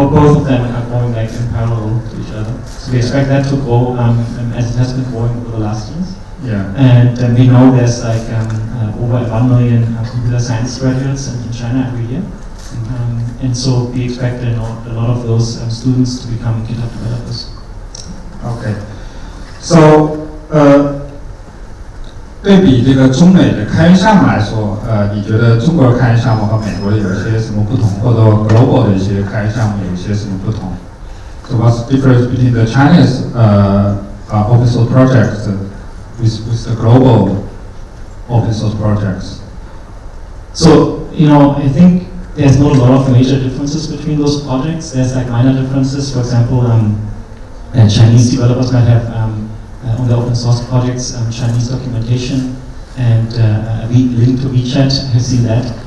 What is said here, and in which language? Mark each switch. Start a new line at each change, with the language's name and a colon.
English: Or both of them are growing like in parallel to each other. So we expect that to grow as it has been growing over the last years. Yeah. And we know there's like over 1 million computer science graduates in China every year. And so we expect a lot of those students to become GitHub developers. Okay.
Chinese: So 对比这个中美的开源项目来说，你觉得中国的开源项目和美国的有些什么不同，或者 global 的一些开源项目有一些什么不同 ？
English: So what's the difference between the Chinese open source projects with the global open source projects? So I think there's not a lot of major differences between those projects. There's like minor differences. For example, Chinese developers might have on the open source projects Chinese documentation and link to WeChat. I've seen that.